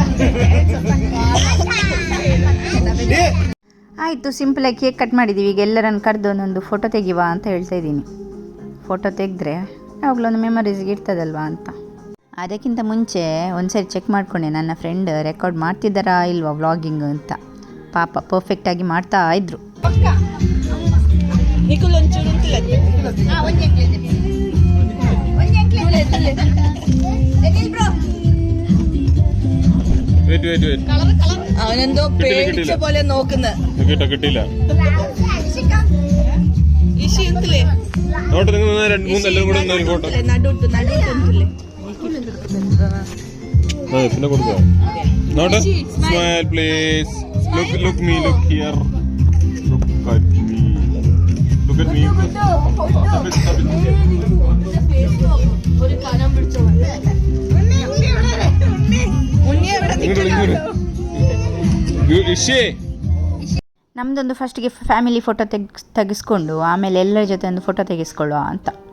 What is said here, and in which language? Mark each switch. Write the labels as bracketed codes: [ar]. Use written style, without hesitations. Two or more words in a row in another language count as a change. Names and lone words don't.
[kn] ಆಯಿತು, ಸಿಂಪಲಾಗಿ [en] cake cut [kn] ಮಾಡಿದ್ದೀವಿ. ಈಗ ಎಲ್ಲರನ್ನು ಕರೆದು ಒಂದೊಂದು ಫೋಟೋ ತೆಗಿವ ಅಂತ ಹೇಳ್ತಾ ಇದ್ದೀನಿ. ಫೋಟೋ ತೆಗೆದ್ರೆ ಯಾವಾಗಲೊಂದು ಮೆಮರೀಸ್ಗೆ ಇರ್ತದಲ್ವಾ ಅಂತ. ಅದಕ್ಕಿಂತ ಮುಂಚೆ ಒಂದ್ಸರಿ ಚೆಕ್ ಮಾಡಿಕೊಂಡೆ ನನ್ನ ಫ್ರೆಂಡ್ ರೆಕಾರ್ಡ್ ಮಾಡ್ತಿದ್ದಾರಾ ಇಲ್ವಾ ವ್ಲಾಗಿಂಗ್ ಅಂತ. ಪಾಪ ಪರ್ಫೆಕ್ಟಾಗಿ ಮಾಡ್ತಾ ಇದ್ರು. [ml] അവനെന്തോ പേടിച്ച പോലെ നോക്കുന്നത്. കിട്ടില്ല. പിന്നെ കൊടുക്കുക. [en] Smile please. Look me, look here. Look at me. Look at me. [kn] ನಮ್ಮದೊಂದು ಫಸ್ಟಿಗೆ [en] family photo [kn] ತೆಗೆಸ್ಕೊಂಡು ಆಮೇಲೆ ಎಲ್ಲರ ಜೊತೆ ಒಂದು ಫೋಟೋ ತೆಗೆಸ್ಕೊಳ್ಳುವ ಅಂತ.